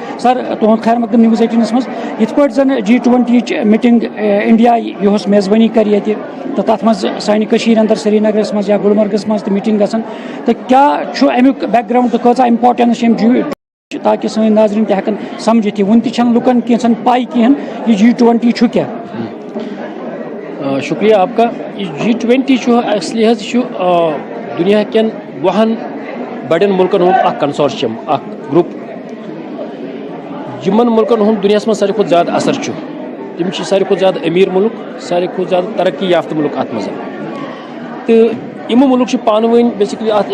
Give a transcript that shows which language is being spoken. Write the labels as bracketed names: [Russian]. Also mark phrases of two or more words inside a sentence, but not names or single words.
[Kashmiri] سر تُہُنٛد خیر مقدم News 18 منٛز یِتھ پٲٹھۍ زن G20 یِچ میٖٹنگ انڈیا یۄس میزبٲنی کرِ ییٚتہِ تہٕ تتھ منٛز سانہِ کٔشیٖرِ انٛدر سرینگرس منٛز یا گُلمرگس منٛز تہِ میٖٹنگ گژھان تہٕ کیاہ چھُ امیُک بیک گراوُنڈ تہٕ کۭژاہ امپارٹنس چھِ أمۍ تاکہِ سٲنۍ ناظریٖن تہِ ہٮ۪کن سمجھِتھ یہِ وُنہِ تہِ چھنہٕ لُکن کینٛژن پاے کِہینۍ یہِ G20 چھُ کیاہ. [Urdu] شکریہ آپ کا. [Kashmiri] یہ G20 چھُ اصلی حظ چھُ دُنیا کٮ۪ن 10 بڑٮ۪ن مُلکن ہُنٛد اکھ کنسورشیم اکھ گروپ یِمن مُلکن ہُنٛد دُنیاہس منٛز ساروی کھۄتہٕ زیادٕ اثر چھُ. تِم چھِ ساروی کھۄتہٕ زیادٕ أمیٖر مُلک ساروی کھۄتہٕ زیادٕ ترقی یافتہٕ مُلک اتھ منٛز تہٕ یِمو مُلک چھِ پانہٕ ؤنۍ بیسِکلی اتھ